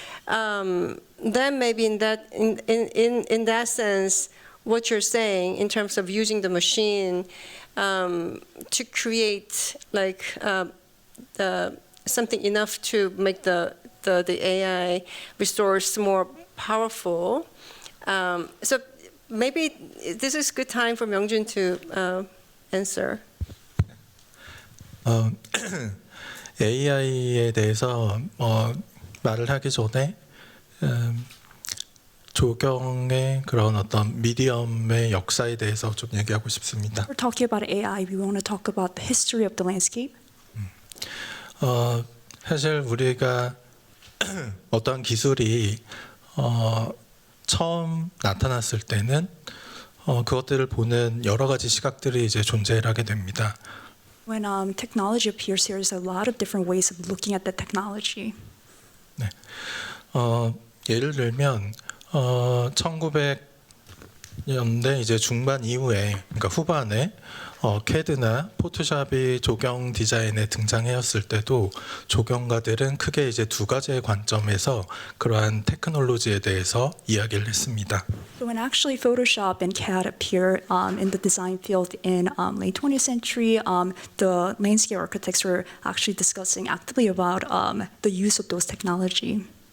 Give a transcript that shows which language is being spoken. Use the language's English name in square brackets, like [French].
[English] Then maybe in that sense, what you're saying in terms of using the machine to create like something enough to make the AI resource more powerful. So maybe this is a good time for Myeong-Jun to answer. [Korean] AI에 대해서 말을 하기 전에 조경의 그런 어떤 미디엄의 역사에 대해서 좀 얘기하고 싶습니다. [English] We're talking about AI. We want to talk about the history of the landscape. [Korean] 사실 우리가 어떤 기술이 처음 나타났을 때는 그것들을 보는 여러 가지 시각들이 이제 존재를 하게 됩니다. [English] When technology appears, there's a lot of different ways of looking at the technology. [Korean] 네. 예를 들면 1900년대 이제 중반 이후에, 그러니까 후반에 CAD나 포토샵이 조경 디자인에 등장했을 때도 조경가들은 크게 이제 2가지의 관점에서 그러한 테크놀로지에 대해서 이야기를 했습니다. [English] So when actually Photoshop and CAD appear in the design field in late 20th century, the landscape architects were actually discussing actively about the use of those technology.